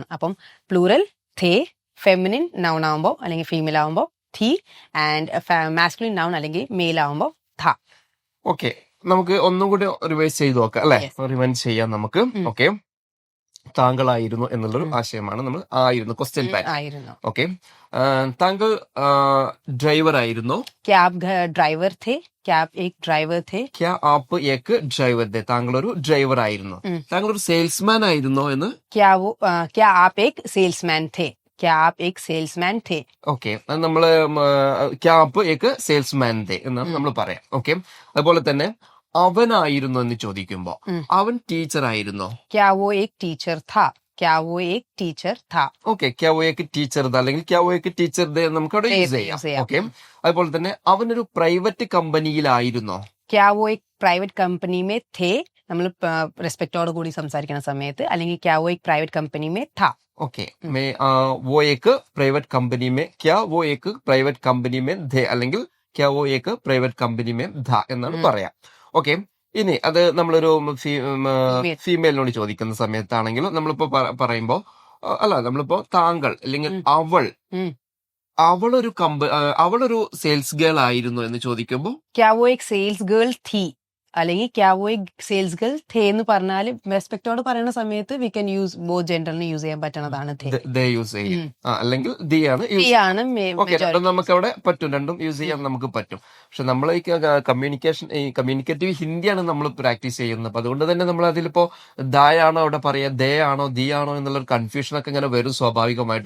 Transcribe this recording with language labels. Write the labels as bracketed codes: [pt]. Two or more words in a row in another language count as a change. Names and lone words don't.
[ml] അപ്പം പ്ലൂറൽ ഥേ, [en] feminine noun [ml] ആവുമ്പോൾ അല്ലെങ്കിൽ ഫീമെയിൽ ആവുമ്പോൾ ഥീ, ആൻഡ് [en] masculine noun [ml] അല്ലെങ്കിൽ മെയിൽ ആവുമ്പോൾ ഥ. ഓക്കെ, നമുക്ക് ഒന്നും കൂടി റിവൈസ് ചെയ്ത് നോക്കാം അല്ലെ? [en] Yes. [ml] റിവൈൻഡ് ചെയ്യാം നമുക്ക്. ഉം. ഓക്കെ, താങ്കളായിരുന്നു എന്നുള്ളൊരു ഉം. ആശയമാണ് നമ്മൾ ആയിരുന്നു [en] question pattern. [ml] ആയിരുന്നു. ഓക്കെ, താങ്കൾ ഡ്രൈവർ ആയിരുന്നോ? [hi] क्या आप ड्राइवर थे? क्या आप एक ड्राइवर थे? क्या आप एक ड्राइवर थे, [ml] താങ്കൾ ഒരു ഡ്രൈവർ ആയിരുന്നു. ഉം. താങ്കൾ ഒരു സെയിൽസ്മാൻ ആയിരുന്നോ എന്ന്. [hi] क्या आप एक सेल्समैन थे? क्या आप एक सेल्समैन थे? [ml] ഓക്കെ, നമ്മള് [hi] क्या आप एक सेल्समैन थे [ml] എന്നാണ് നമ്മൾ പറയാം. ഓക്കെ, അതുപോലെ തന്നെ അവനായിരുന്നു എന്ന് ചോദിക്കുമ്പോ ഉം. അവൻ ടീച്ചർ ആയിരുന്നോ? [hi] क्या वो एक टीचर था? क्या वो एक टीचर था? [ml] ഓക്കെ, [hi] क्या वो एक टीचर था [ml] അല്ലെങ്കിൽ [hi] क्या वो एक टीचर थे [ml] നമുക്ക് അവിടെ യൂസ് ചെയ്യാം. യൂസ് ചെയ്യാം. ഓക്കെ, അതുപോലെ തന്നെ അവനൊരു പ്രൈവറ്റ് കമ്പനിയിലായിരുന്നോ? [hi] क्या वो एक प्राइवेट कंपनी में थे? [ml] നമ്മൾ റെസ്പെക്റ്റോട് കൂടി സംസാരിക്കുന്ന സമയത്ത്, അല്ലെങ്കിൽ [hi] क्या वो एक प्राइवेट कंपनी में था? ओके, मैं वो एक प्राइवेट कंपनी में क्या वो एक प्राइवेट कंपनी में थे അല്ലെങ്കിൽ क्या वो एक प्राइवेट कंपनी में था [ml] എന്നാണ് പറയാം. ഓക്കെ, ഇനി അത് നമ്മളൊരു ഫീമെയിലിനോട് ചോദിക്കുന്ന സമയത്താണെങ്കിലും നമ്മളിപ്പോ പറയുമ്പോ നമ്മളിപ്പോ താങ്കൾ അല്ലെങ്കിൽ ഉം. അവൾ ഉം. അവളൊരു സെയിൽസ് ഗേൾ ആയിരുന്നു എന്ന് ചോദിക്കുമ്പോ [hi] क्या वो एक सेल्स गर्ल थी? അല്ലെങ്കിൽ क्या वो एक सेल्स गर्ल थे [ml] എന്ന് പറഞ്ഞാൽ റെസ്പെക്റ്റോട് പറയുന്ന സമയത്ത് [en] we can use both [ml] ജെൻഡറിന് യൂസ് ചെയ്യാൻ പറ്റുന്നതാണ് ഥേ. ദേ യൂസ് ചെയ്യും. ഉം. അല്ലെങ്കിൽ ദി ആണ് ഥീ യൂസ്. ആണ് ഓക്കെ, രണ്ടും നമുക്ക് അവിടെ പറ്റും, രണ്ടും യൂസ് ചെയ്യാൻ നമുക്ക് പറ്റും. പക്ഷെ നമ്മൾ ഈ കമ്മ്യൂണിക്കേറ്റീവ് ഹിന്ദിയാണ് നമ്മൾ പ്രാക്ടീസ് ചെയ്യുന്നത്. അപ്പൊ അതുകൊണ്ട് തന്നെ നമ്മൾ അതിലിപ്പോ ദായാണോ അവിടെ പറയാ, ദേ ആണോ ദി ആണോ എന്നുള്ള ഒരു കൺഫ്യൂഷൻ ഒക്കെ ഇങ്ങനെ വരും സ്വാഭാവികമായിട്ടും.